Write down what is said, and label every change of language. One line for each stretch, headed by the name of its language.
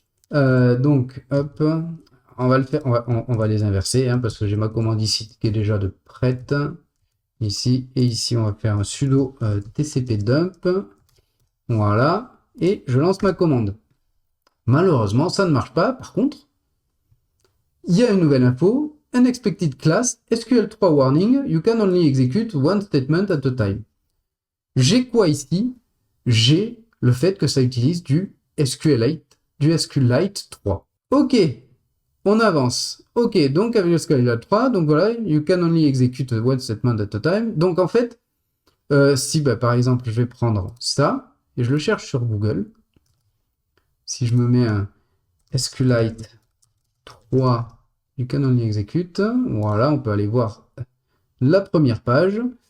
French: Donc, hop, on va le faire, on va les inverser, hein, parce que j'ai ma commande ici qui est déjà de prête. Ici et ici, on va faire un sudo tcp dump. Voilà, et je lance ma commande. Malheureusement, ça ne marche pas. Par contre, il y a une nouvelle info.
English: Unexpected class, SQL3 warning, you can only execute one statement at a time.
French: J'ai quoi ici? J'ai le fait que ça utilise du SQLite 3. Ok, on avance. Ok, donc avec le SQLite 3, donc voilà, you can only execute one statement at a time. Donc en fait, si bah, par exemple je vais prendre ça et je le cherche sur Google, si je me mets un SQLite 3, you can only execute, voilà, on peut aller voir la première page.